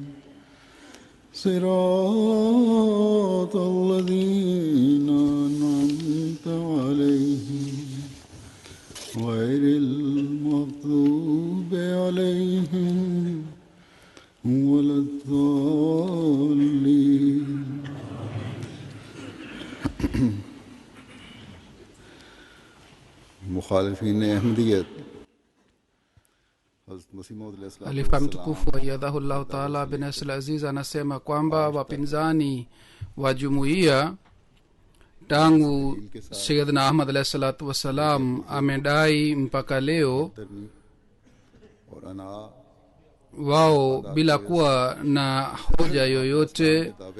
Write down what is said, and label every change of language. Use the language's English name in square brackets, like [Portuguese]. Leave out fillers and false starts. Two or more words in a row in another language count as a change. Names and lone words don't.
[Arabic] صراط الذين أنعمت عليهم غير المغضوب عليهم ولا الضالين مخالفين أحمدية [Swahili] Khalifa mtukufu [Arabic] أيده الله تعالى بنصره العزيز [Swahili] anasema kwamba wapinzani wa jumuiya tangu Sayyidina Ahmad [Arabic] عليه الصلاة والسلام [Swahili] amedai mpaka leo wao bila kuwa na hoja yoyote